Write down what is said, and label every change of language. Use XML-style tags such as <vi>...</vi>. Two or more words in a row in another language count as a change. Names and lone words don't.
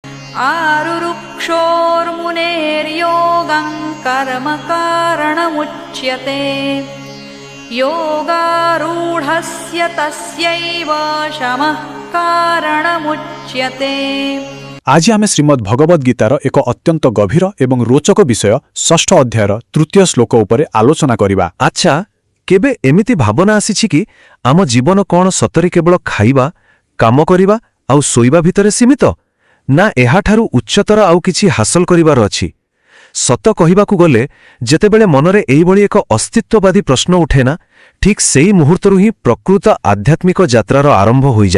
<sa>आरुरुक्षोर्मुनेर्योगं कर्म कारणमुच्यते योगारूढस्य तस्यैव शमः कारणमुच्यते।</sa> <or>ଆଜ ଆମେ ଶ୍ରୀମଦ୍ ଭଗବଦ ଗୀତାର ଏକ ଅତ୍ୟନ୍ତ ଗଭୀର ଏବଂ ରୋଚକ ବିଷୟ ଷଷ୍ଠ ଅଧ୍ୟାୟର ତୃତୀୟ ଶ୍ଳୋକ ଉପରେ ଆଲୋଚନା କରିବା। ଅଚ୍ଛା, କେବେ ଏମିତି ଭାବନା ଆସିଛି କି ଆମ ଜୀବନ କୋଉ ସ୍ତରରେ କେବଳ ଖାଇବା, କାମ କରିବା ଆଉ ଶୋଇବା ଭିତରେ ସୀମିତ, ନା ଏହାଠାରୁ ଉଚ୍ଚତର ଆଉ କିଛି ହାସଲ କରିବାର ଅଛି? ସତ କହିବାକୁ ଗଲେ ଯେତେବେଳେ ମନରେ ଏଇ ଭଳି ଏକ ଅସ୍ତିତ୍ୱବାଦୀ ପ୍ରଶ୍ନ ଉଠେ ନା, ଠିକ୍ ସେଇ ମୁହୂର୍ତ୍ତରୁ ହିଁ ପ୍ରକୃତ ଆଧ୍ୟାତ୍ମିକ ଯାତ୍ରାର ଆରମ୍ଭ ହୋଇ ଯାଏ।</or>